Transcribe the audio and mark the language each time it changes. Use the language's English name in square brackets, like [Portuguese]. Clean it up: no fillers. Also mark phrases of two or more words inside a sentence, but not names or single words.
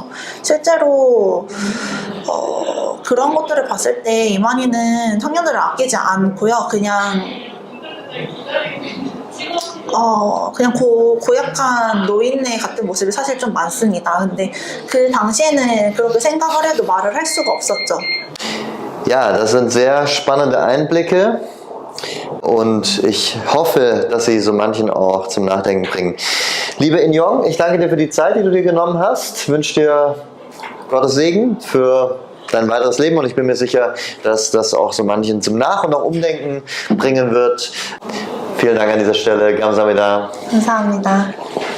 [Korean] 실제로 그런 것들을 봤을 때 이만희는 청년들을 아끼지 않고요. 그냥 고약한 노인네 같은 모습이 사실 좀 많습니다. 근데 그 당시에는 그렇게 생각을 해도 말을 할 수가 없었죠. [German] Ja, das sind sehr spannende Einblicke und ich hoffe, dass sie so manchen auch zum Nachdenken bringen. Liebe In-Yong, ich danke dir für die Zeit, die du dir genommen hast. Wünsche dir Gottes Segen für dein weiteres Leben und ich bin mir sicher, dass das auch so manchen zum Nach- und auch Umdenken bringen wird. Vielen Dank an dieser Stelle. [Korean] Kamsahamnida. 감사합니다.